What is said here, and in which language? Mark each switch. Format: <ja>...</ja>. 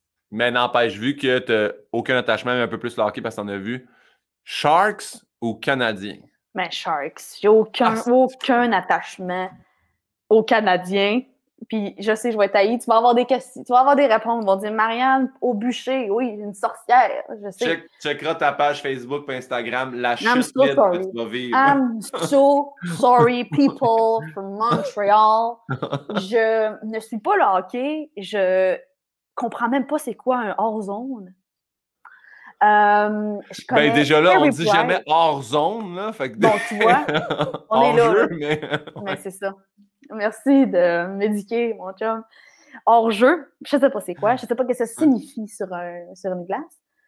<fr>Mais n'empêche, vu que t'as aucun attachement, mais un peu plus le hockey parce que t'en as vu, Sharks ou Canadiens? Ben, Sharks. J'ai aucun attachement aux Canadiens. Puis je sais, je vais être haïe. Tu vas avoir des questions, tu vas avoir des réponses. Ils vont dire Marianne au bûcher, oui, une sorcière. Je sais. Checkeras ta page Facebook et Instagram, la chute</fr> <en>so</en> <fr>vide que tu vas vivre.</fr> <en>I'm so sorry, people from Montreal.</en> <fr>Je ne suis pas le hockey. Je comprends même pas c'est quoi un hors-zone. Ben déjà là, on dit jamais hors zone, là. Fait que bon, tu vois, on est là. Jeu, mais c'est ça. Merci de m'éduquer, mon chum. Hors jeu, je sais pas c'est quoi, je sais pas ce que ça signifie sur une glace.</fr>